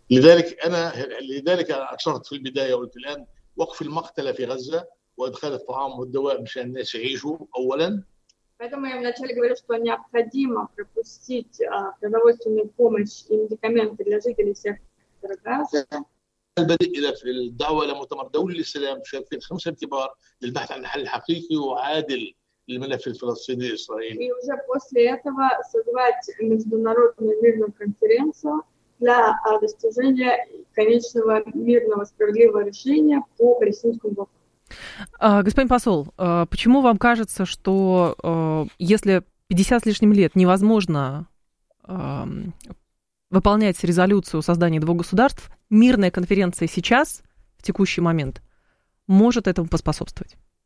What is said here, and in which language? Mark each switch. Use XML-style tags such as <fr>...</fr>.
<ar>لذلك أشرت في البداية وقلت الآن وقف المقتلة في غزة وإدخال الطعام والدواء مشان الناس يعيشوا أولاً.</ar> <ru>Поэтому я вначале говорил, что необходимо пропустить продовольственную помощь и медикаменты для жителей сектора Газа.</ru> <ar>البدء إلى في الدعوة لمؤتمر دولي للسلام في 5 كبار للبحث عن حل حقيقي وعادل للملف الفلسطيني الإسرائيلي.</ar> <ru>И уже после этого созвать международную мирную конференцию для достижения конечного мирного справедливого решения по палестинскому вопросу. Господин посол, почему вам кажется, что если 50 с лишним лет невозможно выполнять резолюцию о создании двух государств, мирная конференция сейчас, в текущий момент, может этому поспособствовать?</ru>